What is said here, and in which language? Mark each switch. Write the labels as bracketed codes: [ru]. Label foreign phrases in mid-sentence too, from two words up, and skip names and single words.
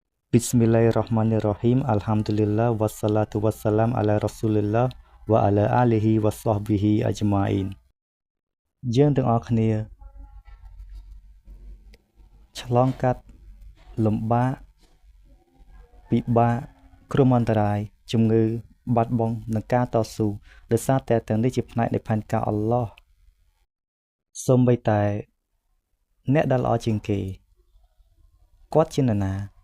[ar] بسم الله الرحمن الرحيم. الحمد لله والصلاة والسلام على رسول الله وعلى آله وصحبه أجمعين. [km] យើងទាំងអស់គ្នាឆ្លងកាត់លំបាកពិបាកគ្រោះមហន្តរាយជំងឺបាត់បង់និងការតស៊ូដោយសារតែទាំងនេះជាផ្នែកនៃផែនការអល់ឡោះសូម្បីតែអ្នកដែលល្អជាងគេគាត់ជានរណា